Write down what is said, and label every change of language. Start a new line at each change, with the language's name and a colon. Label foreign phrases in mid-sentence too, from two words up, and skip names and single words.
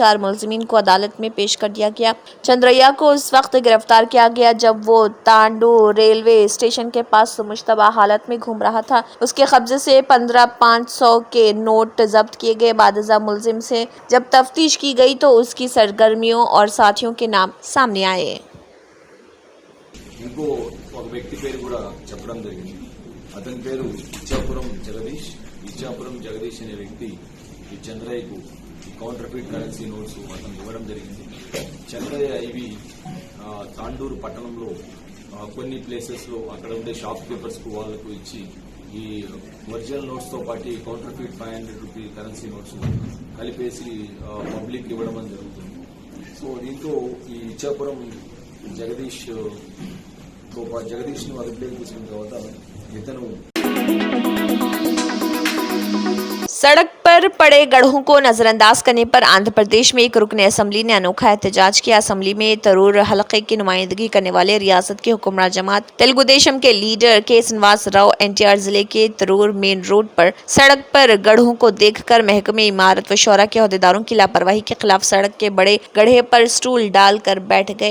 Urdu: 4 ملزمین کو عدالت میں پیش کر دیا گیا۔ چندریا کو اس وقت گرفتار کیا گیا جب وہ تانڈو ریلوے اسٹیشن کے پاس مشتبہ حالت میں گھوم رہا تھا۔ اس کے قبضے سے 15,500 کے نوٹ ضبط کیے گئے۔ بعد ازاں ملزم سے جب تفتیش کی گئی تو اس کی سرگرمیوں اور ساتھیوں کے نام سامنے آئے۔
Telugu: ఇంకో ఒక వ్యక్తి పేరు కూడా చెప్పడం జరిగింది. అతని పేరు ఇచ్చాపురం జగదీష్ అనే వ్యక్తి ఈ చంద్రయ్యకు ఈ
English: counterfeit currency notes
Telugu: అతను ఇవ్వడం జరిగింది. చంద్రయ్య ఇవి తాండూరు పట్టణంలో కొన్ని ప్లేసెస్ లో అక్కడ ఉండే
English: shop keepers
Telugu: కు వాళ్లకు ఇచ్చి ఈ
English: original notes
Telugu: తో పాటు
English: counterfeit 500 rupee currency notes
Telugu: కలిపేసి పబ్లిక్ ఇవ్వడం జరుగుతుంది. సో దీంతో ఈ ఇచ్చాపురం జగదీష్ ను అదుపులోకి తీసుకున్న తర్వాత ఇతను
Urdu: سڑک پر پڑے گڈھوں کو نظرانداز کرنے پر آندھرا پردیش میں ایک رکن اسمبلی نے انوکھا احتجاج کیا. اسمبلی میں تروور حلقے کی نمائندگی کرنے والے ریاست کے حکمران جماعت تیلگو دیشم کے لیڈر کے سری نواس راؤ این ٹی آر ضلع کے تروور مین روڈ پر سڑک پر گڈھوں کو دیکھ کر محکمہ عمارات و شوارع کے عہدیداروں کی لاپرواہی کے خلاف سڑک کے بڑے گڈھے پر اسٹول ڈال کر بیٹھ گئے.